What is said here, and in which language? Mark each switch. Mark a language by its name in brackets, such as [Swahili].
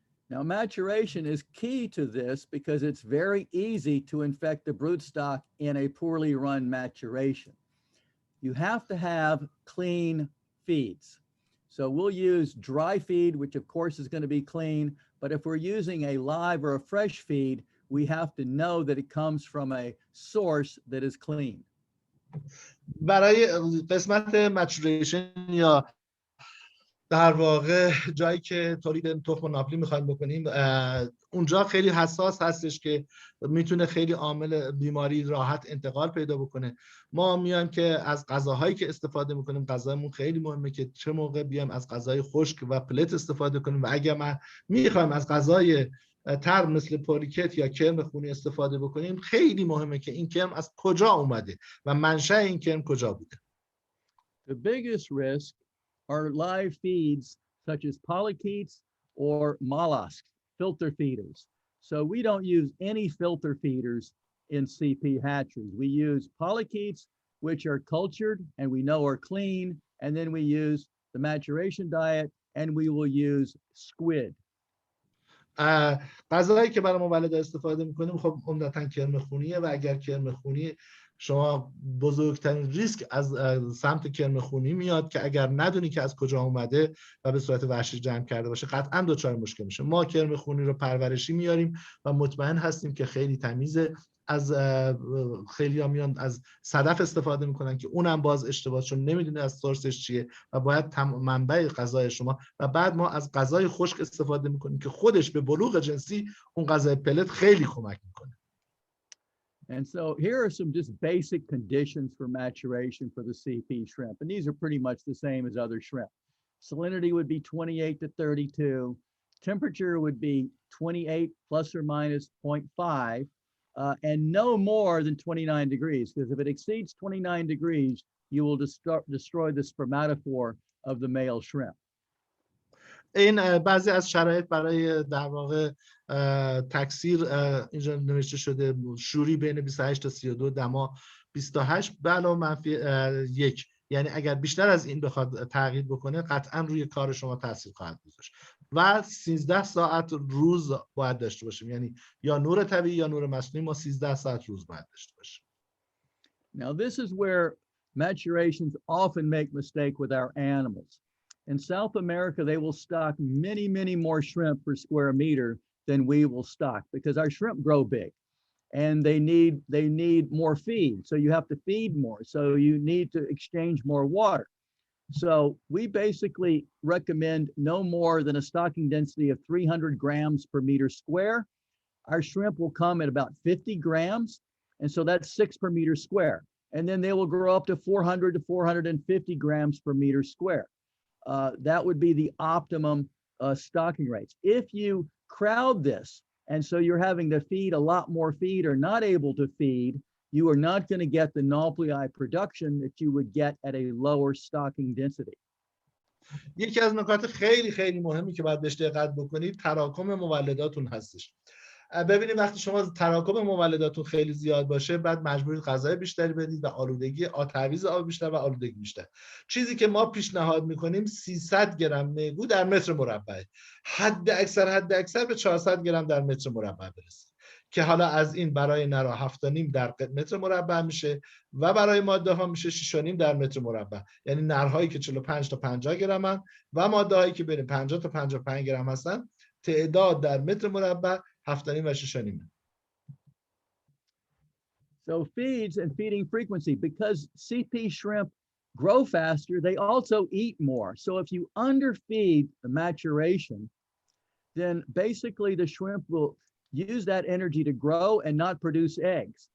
[English] Now, maturation is key to this because it's very easy to infect the broodstock in a poorly run maturation. You have to have clean feeds. So we'll use dry feed, which of course is going to be clean, but if we're using a live or a fresh feed, we have to know that it comes from a source that is clean. [Persian] برای قسمت maturation یا در واقع جایی که تولید تخم ناپلی میخوایم بکنیم اونجا خیلی حساس هستش که میتونه خیلی عامل بیماری راحت انتقال پیدا بکنه. ما میایم که از غذاهایی که استفاده میکنیم، غذامون خیلی مهمه که چه موقع بیایم از غذای خشک و پلت استفاده کنیم و اگر ما میخوایم از غذای تر مثل پولیکت یا کرم خونی استفاده بکنیم خیلی مهمه که این کرم از کجا اومده و منشأ این کرم کجا بوده. [English] The biggest risk are live feeds such as polychaetes or mollusks, filter feeders. So we don't use any filter feeders in CP hatcheries. We use polychaetes, which are cultured and we know are clean, and then we use the maturation diet and we will use squid. [Persian] غذایی که برای مولد استفاده میکنیم خب عمدتاً کرم خونیه و اگر کرم خونی شما بزرگترین ریسک از سمت کرم خونی میاد که اگر ندونی که از کجا اومده و به صورت وحشی جمع کرده باشه قطعاً دچار مشکل میشه. ما کرم خونی رو پرورشی میاریم و مطمئن هستیم که خیلی تمیزه. از خیلی ها میان از صدف استفاده میکنن که اونم باز اشتباه چون نمیدونه از سورسش چیه و باید منبع غذای شما و بعد ما از غذای خشک استفاده میکنیم که خودش به بلوغ جنسی اون غذای پلت خیلی کمک میکنه. [English] And so here are some just basic conditions for maturation for the CP shrimp. And these are pretty much the same as other shrimp. Salinity would be 28 to 32. Temperature would be 28 plus or minus 0.5. And no more than 29 degrees, because if it exceeds 29 degrees, you will destroy the spermatophore of the male shrimp. [Persian] این بعضی از شرایط برای در واقع تکثیر اینجا نوشته شده شوری بین 28 تا 32 دما 28 به علاوه منفی 1 یعنی اگر بیشتر از این بخواد تغییر بکنه قطعا روی کار شما تاثیر خواهد گذاشت و 13 ساعت روز باید داشته باشیم یعنی یا نور طبیعی یا نور مصنوعی ما 13 ساعت روز باید داشته باشیم. [English] Now this is where maturations often make mistake with our animals. In South America, they will stock many, many more shrimp per square meter than we will stock because our shrimp grow big and they need more feed. So you have to feed more. So you need to exchange more water. So we basically recommend no more than a stocking density of 300 grams per meter square. Our shrimp will come at about 50 grams. And so that's 6 per meter square. And then they will grow up to 400 to 450 grams per meter square. That would be the optimum stocking rates. If you crowd this, and so you're having to feed a lot more feed or not able to feed, you are not going to get the nuclei production that you would get at a lower stocking density. [Persian] یکی از نکات خیلی خیلی مهمی که باید بهش دقت بکنید تراکم مولداتون هستش. ببینید وقتی شما تراکم مولداتون خیلی زیاد باشه بعد مجبورید غذای بیشتری بدید و آلودگی تعویض آب بیشتر و آلودگی بیشتر. چیزی که ما پیشنهاد میکنیم 300 گرم میگو در متر مربع، حد اکثر به 400 گرم در متر مربع برسید که حالا از این برای نرا 7.5 در متر مربع میشه و برای ماده ها میشه 6.5 در متر مربع. یعنی نرهایی که 45 تا 50 گرم هستن و ماده هایی که بین 50 تا 55 گرم هستن تعداد در متر مربع 7.5 و 6.5. [English] So feeds and feeding frequency, because CP shrimp grow faster, they also eat more. So if you underfeed the maturation, then basically the shrimp will use that energy to grow and not produce eggs.